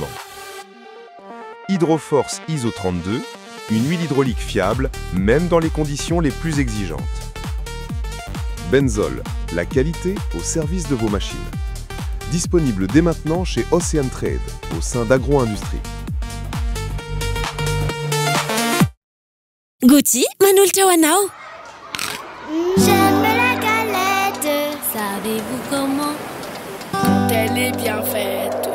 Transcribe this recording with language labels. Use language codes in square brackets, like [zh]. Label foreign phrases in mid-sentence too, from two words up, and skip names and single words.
[fr] Hydroforce ISO 32, une huile hydraulique fiable, même dans les conditions les plus exigeantes. Benzol, la qualité au service de vos machines. Disponible dès maintenant chez Ocean Trade, au sein d'Agro-Industrie. Gucci, [mg] manolotra ho anao. [fr] J'aime la galette. Savez-vous comment? Quand elle est bien faite.